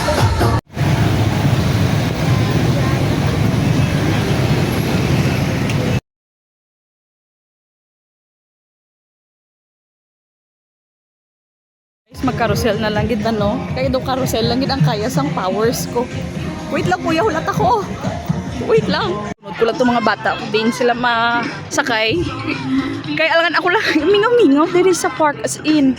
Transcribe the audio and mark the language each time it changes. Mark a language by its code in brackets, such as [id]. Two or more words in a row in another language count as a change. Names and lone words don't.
[hil] Mag-carousel na lang gid no. Kaya daw carousel lang gid ang kaya sang powers ko. Wait lang kuya, hulat ako. Wait lang. Sunod ko lang itong mga bata ko din sila masakay. Kaya alangan ako lang mingaw-mingaw din sa park [en] as in.